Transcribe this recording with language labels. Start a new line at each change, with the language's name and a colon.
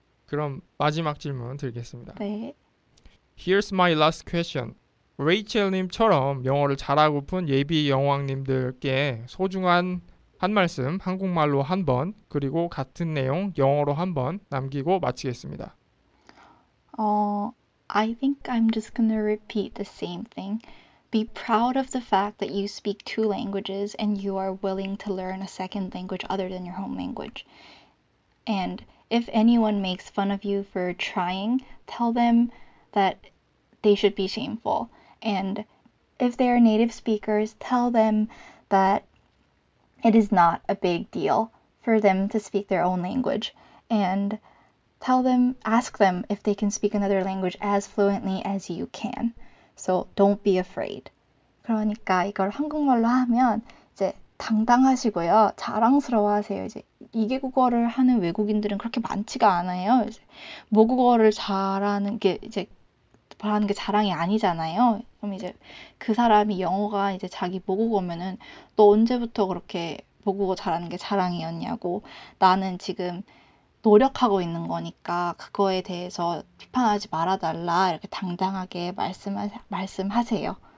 Korean: 그럼 마지막 질문 드리겠습니다. 네.
English: Here's my last question.
Korean: 레이첼님처럼 영어를 잘하고픈 예비 영왕님들께 소중한 한 말씀 한국말로 한 번 그리고 같은 내용 영어로 한 번 남기고 마치겠습니다.
English: I think I'm just gonna repeat the same thing. Be proud of the fact that you speak 2 languages and you are willing to learn a second language other than your home language. And if anyone makes fun of you for trying, tell them that they should be shameful. And if they are native speakers, tell them that it is not a big deal for them to speak their own language. And ask them if they can speak another language as fluently as you can. So don't be afraid.
Korean: 그러니까 이걸 한국말로 하면 이제 당당하시고요. 자랑스러워하세요. 이제 2개국어를 하는 외국인들은 그렇게 많지가 않아요. 이제 모국어를 잘하는 게 자랑이 아니잖아요. 그럼 이제 그 사람이 영어가 이제 자기 모국어면은 너 언제부터 그렇게 모국어 잘하는 게 자랑이었냐고, 나는 지금 노력하고 있는 거니까 그거에 대해서 비판하지 말아달라, 이렇게 당당하게 말씀하세요.